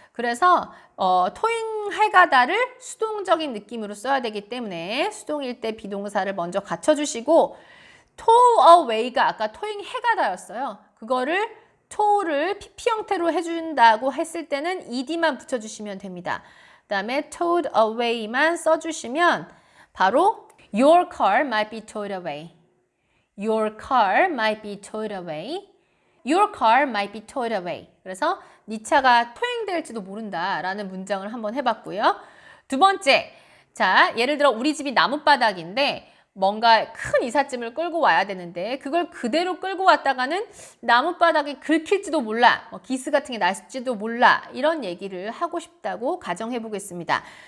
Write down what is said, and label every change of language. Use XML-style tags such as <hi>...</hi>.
<ko>그래서 토잉해가다를 수동적인 느낌으로 써야 되기 때문에 수동일 때 비동사를 먼저 갖춰주시고 tow away가 아까 토잉해가다였어요. 그거를 tow를 PP 형태로 해준다고 했을 때는 ed만 붙여주시면 됩니다. 그 다음에</ko> <en>towed away만</en> <ko>써주시면 바로</ko> <en>your car might be towed away. Your car might be towed away. Your car might be towed away.</en> <ko>그래서 네 차가 토행될지도 모른다라는 문장을 한번 해봤고요. 두 번째, 자 예를 들어 우리 집이 나뭇바닥인데 뭔가 큰 이삿짐을 끌고 와야 되는데 그걸 그대로 끌고 왔다가는 나뭇바닥이 긁힐지도 몰라. 기스 같은 게 날지도 몰라. 이런 얘기를 하고 싶다고 가정해 보겠습니다.</ko>